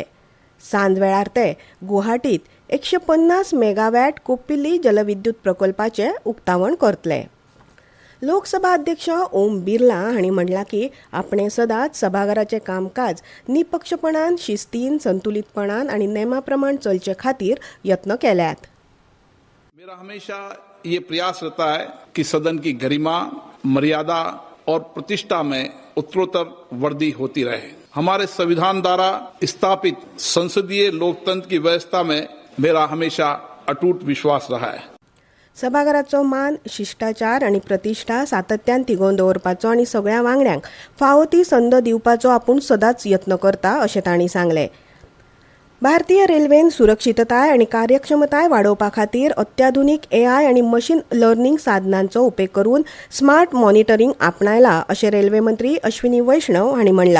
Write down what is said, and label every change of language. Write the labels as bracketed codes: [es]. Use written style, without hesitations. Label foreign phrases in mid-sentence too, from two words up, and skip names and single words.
[kok] सांज वेळार ते गुवाहाटीत 150 मेगावॅट कोप्पिली जलविद्युत प्रकल्पाचे उक्तावण करतले. लोकसभा अध्यक्ष ओम बिर्ला हांणी म्हणलां की आपणे सदांच सभाघराचें कामकाज निपक्षपणान, शिस्तीन, संतुलितपणान आनी नेमा प्रमाण चलचे खातीर यत्न केल्यात. [hi] मेरा हमेशा ये प्रयास रहता है कि सदन की गरिमा, मर्यादा और प्रतिष्ठा में उत्तरोत्तर वृद्धि होती रहे. हमारे संविधान द्वारा स्थापित संसदीय लोकतंत्र की व्यवस्था में मेरा हमेशा अटूट विश्वास रहा है. [kok] सभाघराचो मान, शिष्टाचार आनी प्रतिष्ठा सातत्यान तिगोवन दवरपाचो आनी सगळ्या वांगड्यांक फावो ती संद दिवपाचो आपूण सदांच यत्न करता अशें तांणी सांगलें. भारतीय रेल्वेन सुरक्षितताय आनी कार्यक्षमताय वाडोवपा खातीर अत्याधुनीक AI आनी [en] machine learning [kok] साधनांचो उपेग करून [en] smart monitoring [kok] आपणायला अशें रेल्वे मंत्री अश्विनी वैष्णव हांणी म्हणलां.